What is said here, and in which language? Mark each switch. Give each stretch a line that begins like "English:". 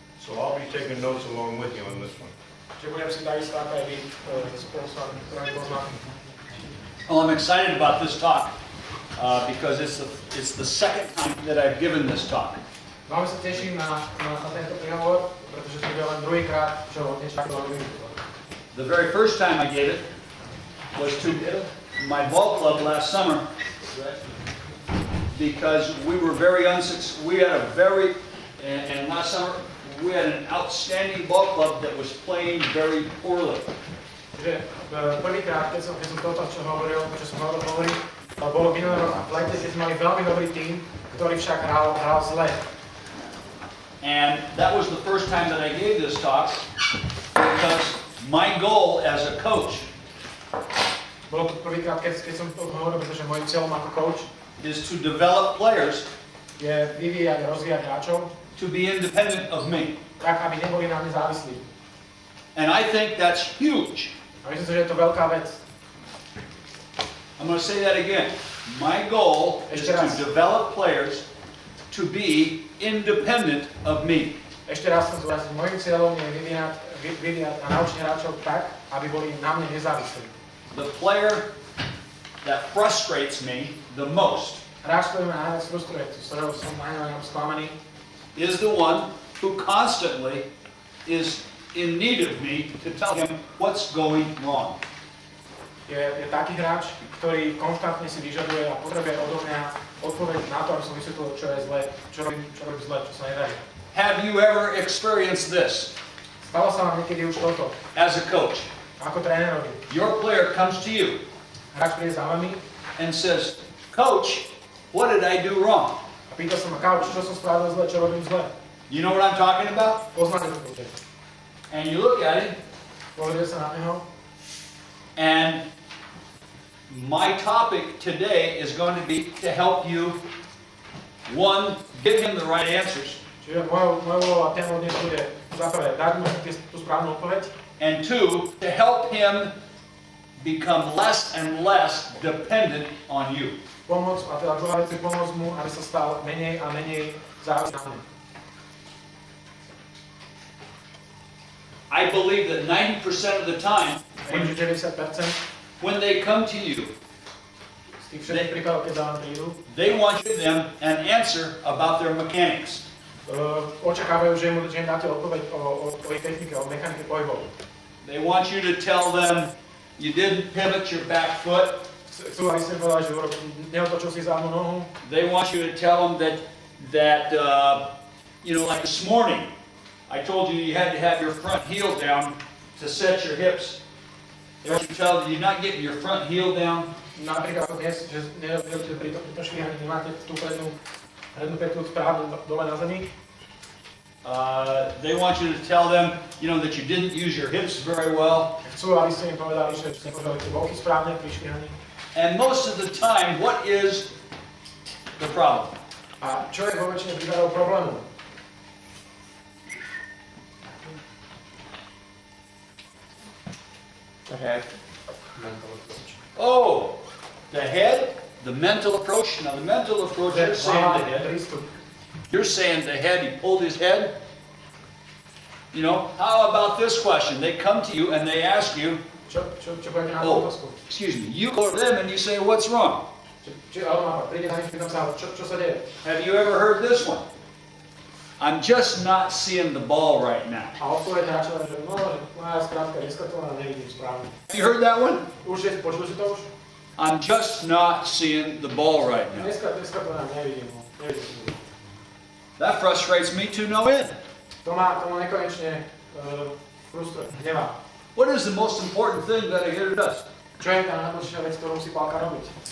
English: So I'll be taking notes along with you on this one.
Slovak: Čiže budem si takisto ako aj vy spolu s vami, ktoré poznáte.
English: Well, I'm excited about this talk because it's the second time that I've given this talk.
Slovak: Veľmi sa teším na tento príhovor, pretože to bude len druhýkrát, čo niečo takého robím.
English: The very first time I gave it was to my ball club last summer because we were very unsuccessful. We had and last summer we had an outstanding ball club that was playing very poorly.
Slovak: Čiže prvýkrát, keď som toto, čo som hovoril, bolo minulý rok v lete, keď sme mali veľmi dobrý tím, ktorý však hral zle.
English: And that was the first time that I gave this talk because my goal as a coach
Slovak: Bolo to prvýkrát, keď som to hovoril, pretože môjim cieľom ako coach
English: is to develop players
Slovak: je vyvíjať a rozvíjať hráčov,
English: to be independent of me.
Slovak: tak, aby neboli na mne závislí.
English: And I think that's huge.
Slovak: A myslím si, že je to veľká vec.
English: I'm going to say that again. My goal is to develop players to be independent of me.
Slovak: Ešte raz som zdôraznil, môjim cieľom je vyvíjať a naučiť hráčov tak, aby boli na mne nezávislí.
English: The player that frustrates me the most
Slovak: Hráč, ktorý ma najviac frustruje, z ktorého som najviac sklamaný,
English: is the one who constantly is in need of me to tell him what's going wrong.
Slovak: Je taký hráč, ktorý konštantne si vyžaduje a potrebuje odo mňa odpoveď na to, aby som vysvetlil, čo je zle, čo robím zle, čo sa nedarí.
English: Have you ever experienced this
Slovak: Stalo sa vám niekedy už toto,
English: as a coach?
Slovak: ako trénerovi.
English: Your player comes to you
Slovak: Hráč príde za vami
English: and says, "Coach, what did I do wrong?"
Slovak: a pýta sa ma, coach, čo som spravil zle, čo robím zle.
English: You know what I'm talking about?
Slovak: Poznáte to.
English: And you look at him,
Slovak: Pozrite sa na neho.
English: and my topic today is going to be to help you, one, give him the right answers,
Slovak: Čiže mojou témou dnes bude za prvé dať mu tú správnu odpoveď,
English: and two, to help him become less and less dependent on you.
Slovak: pomôcť, a teda druhá vec je pomôcť mu, aby sa stal menej a menej závislý na mne.
English: I believe that 90% of the time,
Slovak: Viem, že 90%
English: when they come to you,
Slovak: z tých všetkých prípadov, keď za vám prídu,
English: they want you to them an answer about their mechanics.
Slovak: Očakávajú, že im dáte odpoveď o ich technike, o mechanike pohybov.
English: They want you to tell them you didn't pivot your back foot.
Slovak: Chcú, aby ste povedali, že neotočil si zadnú nohu.
English: They want you to tell them that like this morning, I told you you had to have your front heel down to set your hips. They want you to tell them you're not getting your front heel down.
Slovak: Napríklad dnes, že pri tomto švíhaní nemáte tú prednú pätku správne dole na zemi.
English: They want you to tell them, that you didn't use your hips very well.
Slovak: Chcú, aby ste im povedali, že ste používali tie boky správne pri švíhaní.
English: And most of the time, what is the problem?
Slovak: A čo je vo väčšine prípadov problému?
English: The head. Oh, the head, the mental approach. Now, the mental approach, you're saying the head. You're saying the head, he pulled his head. How about this question? They come to you and they ask you,
Slovak: Čo poviete na tú otázku?
English: excuse me, you go to them and you say, what's wrong?
Slovak: Príde na nich, pýtam sa, čo sa deje?
English: Have you ever heard this one? I'm just not seeing the ball right now.
Slovak: A odpoveď hráča, že moja skrátka dneska to nevidím správne.
English: Have you heard that one?
Slovak: Počuli si to už?
English: I'm just not seeing the ball right now.
Slovak: Dneska to nevidím.
English: That frustrates me to no end.
Slovak: To ma nekonečne frustruje, hnevá.
English: What is the most important thing that a hitter does?
Slovak: Čo je tá najdôležitejšia vec, ktorú musí Pálka robiť?